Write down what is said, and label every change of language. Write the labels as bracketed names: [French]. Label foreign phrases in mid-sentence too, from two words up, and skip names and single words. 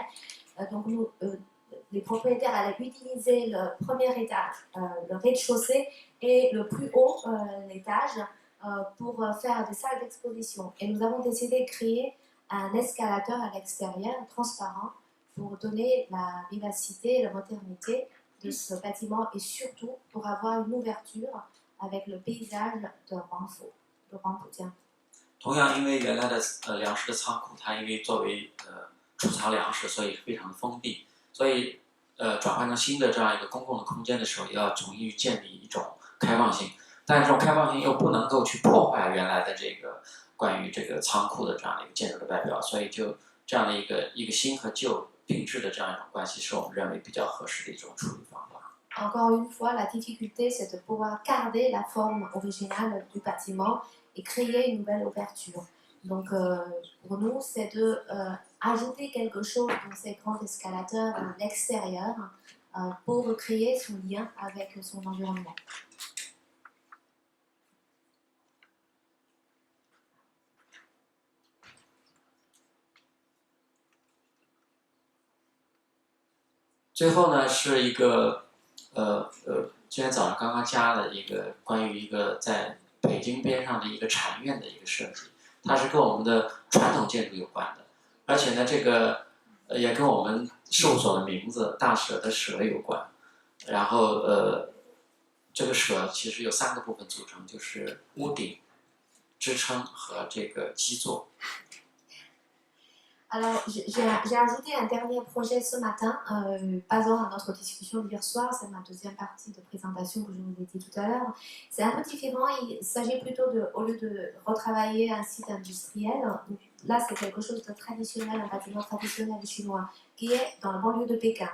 [French] Donc, les propriétaires allaient utiliser le premier étage, le rez-de-chaussée, et le plus haut, l'étage, pour faire des salles d'exposition. Et nous avons décidé de créer un escalator à l'extérieur, transparent, pour donner la vivacité et la modernité de ce bâtiment et surtout pour avoir une ouverture avec le paysage de Huangpu-Jiang. [Chinese] 同样，因为原来的粮食的仓库，它因为作为储藏粮食，所以非常的封闭，所以转换成新的这样一个公共的空间的时候，要重新建立一种开放性。但是这种开放性又不能够去破坏原来的这个关于这个仓库的这样的一个建筑的外表，所以就这样的一个新和旧并置的这样一种关系，是我们认为比较合适的一种处理方法。 [French] Encore une fois, la difficulté, c'est de pouvoir garder la forme originale du bâtiment et créer une nouvelle ouverture. Donc, pour nous, c'est de ajouter quelque chose dans ces grands escalators à l'extérieur pour créer son lien avec son environnement. [Chinese] 最后呢，是一个今天早上刚刚加了一个关于一个在北京边上的一个禅院的一个设计，它是跟我们的传统建筑有关的，而且呢，这个也跟我们事务所的名字大舍的舍有关。然后这个舍其实有3个部分组成，就是屋顶、支撑和这个基座。 [French] Alors, j'ai ajouté un dernier projet ce matin, basant à notre discussion d'hier soir, c'est ma deuxième partie de présentation que je vous ai dit tout à l'heure. C'est un peu différent, il s'agit plutôt au lieu de retravailler un site industriel, là c'est quelque chose de traditionnel, un bâtiment traditionnel chinois, qui est dans le banlieue de Pékin.